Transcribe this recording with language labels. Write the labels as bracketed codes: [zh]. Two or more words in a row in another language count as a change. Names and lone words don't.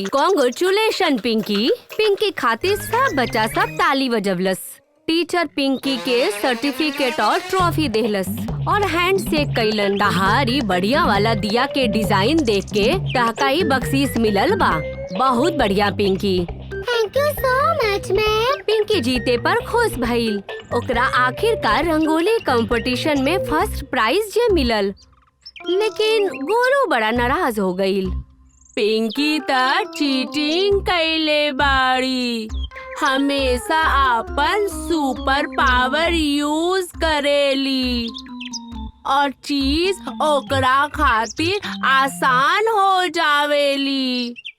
[en] congratulation Pinky. [bho] पिंकी खातिर सब बच्चा सब ताली बजवलस। टीचर पिंकी के सर्टिफिकेट और ट्रॉफी देहलस और [en] hand shake [bho] कैलन। तहारी बढ़िया वाला दिया के डिजाइन देख के टहकाई बख्शीश मिलल बा। बहुत बढ़िया पिंकी। [en] thank you so much ma'am. [bho] पिंकी जीते पर खुश भइल। ओकरा आखिरकार रंगोली कंपटीशन में [en] first prize [bho] जे मिलल। लेकिन गोलू बड़ा नाराज हो गईल। पिंकी त चीटिंग कैले बाड़ी, हमेशा अपन [en] super power use [bho] करेली और चीज ओकरा खातिर आसान हो जावेली।